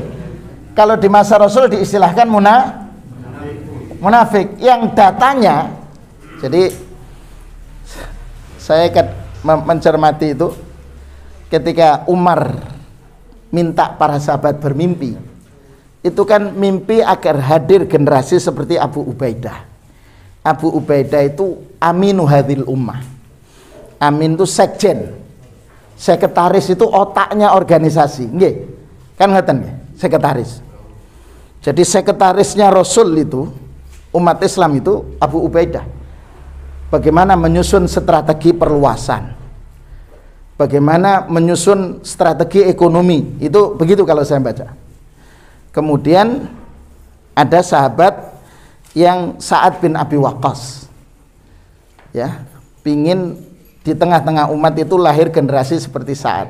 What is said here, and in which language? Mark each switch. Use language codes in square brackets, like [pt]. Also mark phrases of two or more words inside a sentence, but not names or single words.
[id] Kalau di masa Rasul diistilahkan munafik yang datanya, jadi saya mencermati itu ketika Umar minta para sahabat bermimpi, itu kan mimpi agar hadir generasi seperti Abu Ubaidah. Abu Ubaidah itu [ar] أمين هذه الأمة. [id] Amin itu sekjen, sekretaris itu otaknya organisasi, [jv] nggih, kan ngeten nggih, sekretaris. [id] Jadi sekretarisnya Rasul itu, umat Islam itu Abu Ubaidah. Bagaimana menyusun strategi perluasan, bagaimana menyusun strategi ekonomi, itu begitu kalau saya baca. Kemudian ada sahabat yang Sa'ad bin Abi Waqqas, ya, pingin di tengah-tengah umat itu lahir generasi seperti Sa'ad.